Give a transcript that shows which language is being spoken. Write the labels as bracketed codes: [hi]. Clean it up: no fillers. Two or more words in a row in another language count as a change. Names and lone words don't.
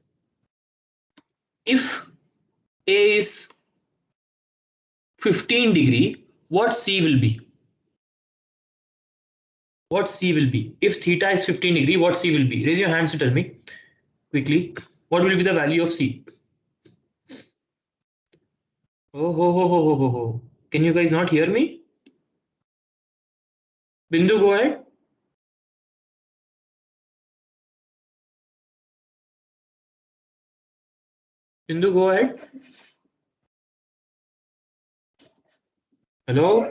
[en] If A is 15 degree, what C will be? What C will be? If theta is 15 degree, what C will be? Raise your hands to tell me quickly. What will be the value of C? Oh, ho, ho, ho, ho, ho, ho. Can you guys not hear me? Bindu, go ahead. Bindu, go ahead. Hello?